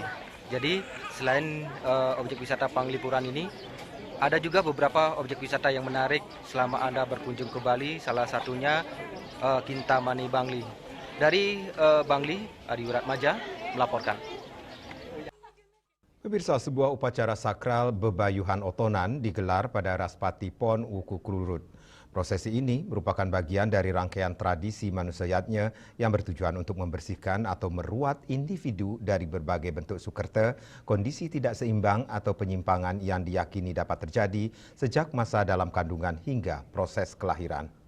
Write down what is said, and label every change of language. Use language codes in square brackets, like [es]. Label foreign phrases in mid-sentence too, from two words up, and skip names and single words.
[id] Jadi selain objek wisata Panglipuran ini, ada juga beberapa objek wisata yang menarik selama Anda berkunjung ke Bali, salah satunya Kintamani Bangli. Dari Bangli, Adi Wiratmaja melaporkan. Pemirsa, sebuah upacara sakral bebayuhan otonan digelar pada Raspati Pon Wuku Klurut. Prosesi ini merupakan bagian dari rangkaian tradisi manusiatnya yang bertujuan untuk membersihkan atau meruat individu dari berbagai bentuk sukerte, kondisi tidak seimbang atau penyimpangan yang diyakini dapat terjadi sejak masa dalam kandungan hingga proses kelahiran.